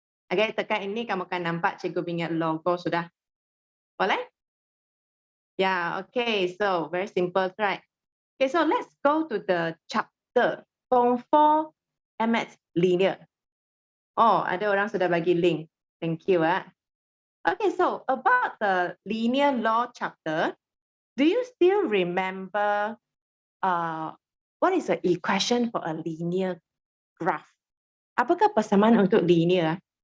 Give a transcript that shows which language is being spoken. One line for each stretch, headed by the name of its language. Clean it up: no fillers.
Malay: Okay, tekan ini kamu akan nampak Cikgu punya logo sudah. Boleh?
English: Yeah, okay, so very simple, right? Okay, so let's go to the chapter.
Malay: Form 4 MS Linear. Oh, ada orang sudah bagi link.
English: Thank you. Okay, so about the linear law chapter, do you still remember what is the equation for a linear graph?
Malay: Apakah persamaan untuk linear?